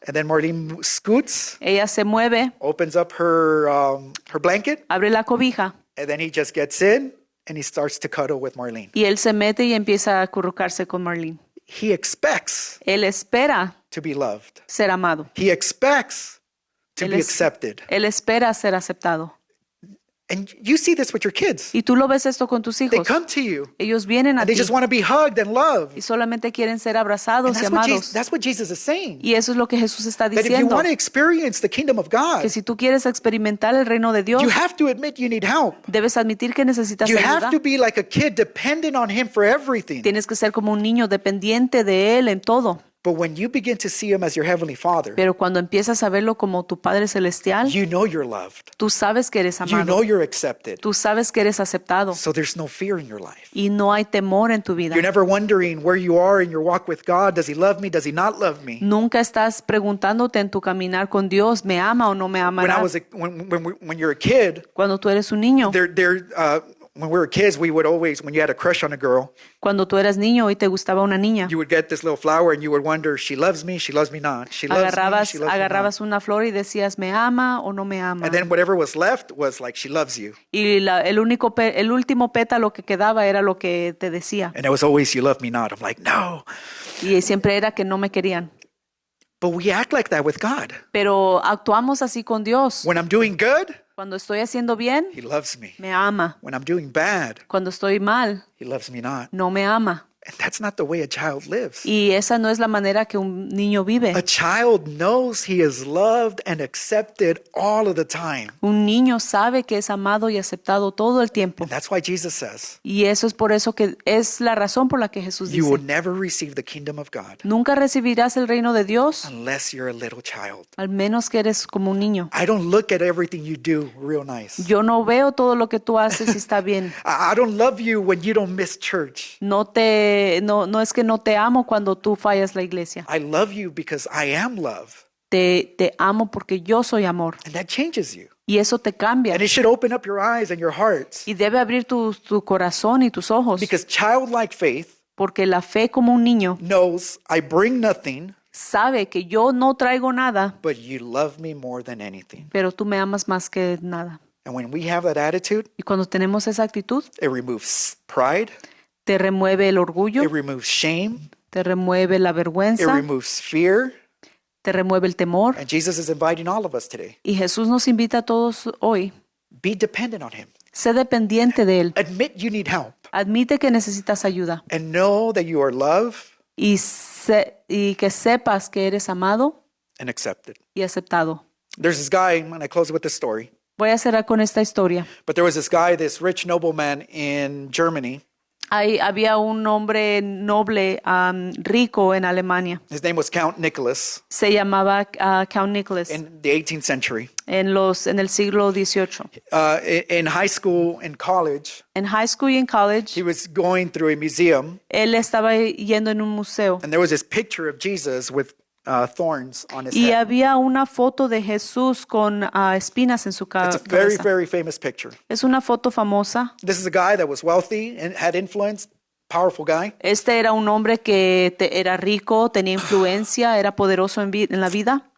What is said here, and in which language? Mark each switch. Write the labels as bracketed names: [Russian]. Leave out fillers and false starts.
[English] and then Marlene scoots, [Spanish] ella se mueve, [English] opens up her blanket, [Spanish] abre la cobija, [English] and then he just gets in and he starts to cuddle with Marlene. [Spanish] y él se mete y empieza a acurrucarse con Marlene. [English] He expects [Spanish] Él espera [English] to be loved. [Spanish] ser amado. [English] He expects to [Spanish] Él [English] be accepted. [Spanish] Él espera ser aceptado. [English] And you see this with your kids. [Spanish] Y tú lo ves esto con tus [English] They [Spanish] hijos. [English] come to you [Spanish] Ellos vienen a [English] and they [Spanish] ti [English] just want to be hugged and loved. [Spanish] y solamente quieren ser [English] And [Spanish] abrazados y amados. [English] that's what Jesus is saying. [Spanish] Y eso es lo que Jesús está [English] That if you [Spanish] diciendo. [English] want to experience the kingdom of God, [Spanish] Que si tú quieres experimentar el reino de Dios, [English] you have to admit you need help. [Spanish] debes admitir que necesitas [English] You [Spanish] ayuda. [English] have to be like a kid dependent on Him for everything. [Spanish] Tienes que ser como un niño dependiente de Él en todo. [English] But when you begin to see Him as your Heavenly Father, [Spanish] Pero cuando empiezas a verlo como tu Padre Celestial, [English] you know you're loved. [Spanish] tú sabes que eres [English] You know [Spanish] amado. [English] you're accepted. [Spanish] Tú sabes que eres aceptado. [English] So there's no fear in your life. [Spanish] Y no hay temor en tu vida. [English] You're never wondering where you are in your walk with God. Does He love me? Does He not love me? [Spanish] Nunca estás preguntándote en tu caminar con Dios, ¿me ama o no me [English] When [Spanish] amará? [English] when you're a kid, [Spanish] Cuando tú eres un niño, [English] when we were kids, we would always, when you had a crush on a girl, [Spanish] cuando tú eras niño y te gustaba una niña, [English] you would get this little flower and you would wonder, she loves me not. She loves me, she loves me not. [Spanish] agarrabas una flor y decías, ¿me ama o no me ama? [English] And then whatever was left was like, she loves you. [Spanish] Y el último pétalo que quedaba era lo que te decía. [English] And it was always, you love me not. I'm like, no. [Spanish] Y siempre era que no me querían. [English] But we act like that with God. [Spanish] Pero actuamos así con Dios. [English] When I'm doing good, [Spanish] Cuando estoy haciendo bien, [English] He loves me. [Spanish] me ama. [English] When I'm doing bad, [Spanish] Cuando estoy mal, [English] He loves me not. [Spanish] no me ama. [English] And that's not the way a child lives. [Spanish] Y esa no es la manera que un niño vive. [English] A child knows he is loved and accepted all of the time. [Spanish] Un niño sabe que es amado y aceptado todo el tiempo. [English] And that's why Jesus says, [Spanish] Y eso es por eso que es la razón por la que Jesús [English] you will [Spanish] dice, [English] never receive the kingdom of God [Spanish] nunca recibirás el reino de Dios [English] unless you're a little child. [Spanish] al menos que eres como un niño. [English] I don't look at everything you do real nice. [Spanish] Yo no veo todo lo que tú haces y está bien. [English] I don't love you when you don't miss church. [Spanish] No es que no te amo cuando tú fallas la iglesia. [English] I love you because I am love. [Spanish] Te amo porque yo soy amor. [English] And that changes you. [Spanish] Y eso te cambia. [English] And it should open up your eyes and your hearts. [Spanish] Y debe abrir tu corazón y tus ojos. [English] Because childlike faith [Spanish] Porque la fe como un niño [English] knows I bring nothing, [Spanish] sabe que yo no traigo nada, [English] but you love me more than anything. [Spanish] pero tú me amas más que nada. [English] And when we have that attitude, [Spanish] Y cuando tenemos esa actitud, [English] it removes pride, [Spanish] te remueve el orgullo, [English] It removes shame. [Spanish] te remueve la [English] It [Spanish] vergüenza, [English] removes fear. [Spanish] te remueve el temor. [English] And Jesus is inviting all of us today. [Spanish] Y Jesús nos invita a todos hoy. [English] Be dependent on him. [Spanish] Sé dependiente de Él. [English] Admit you need help. [Spanish] Admite que necesitas ayuda. [English] And know that you are loved [Spanish] Y que sepas que eres amado [English] and accepted. [Spanish] y aceptado. [English] There's this guy, and I close with this story. [Spanish] Voy a cerrar con esta historia. [English] But there was this guy, this rich nobleman in Germany. [Spanish] Había un hombre noble rico en Alemania. [English] His name was Count Nicholas [Spanish] Se llamaba Count Nicholas [English] in the 18th century. [Spanish] en el siglo XVIII. [English] In high school and college, [Spanish] En high school y en college, [English] he was going through a museum, [Spanish] él estaba yendo en un museo [English] and there was this picture of Jesus with thorns on his [Spanish] y [English] head. [Spanish] había una foto de Jesús con espinas en su [English] It's a very, [Spanish] cabeza. [English] very famous picture. [Spanish] Es una foto famosa. [English] This is a guy that was wealthy and had influence, powerful guy. [Spanish] Este era un hombre que era rico, tenía influencia, era poderoso en la vida.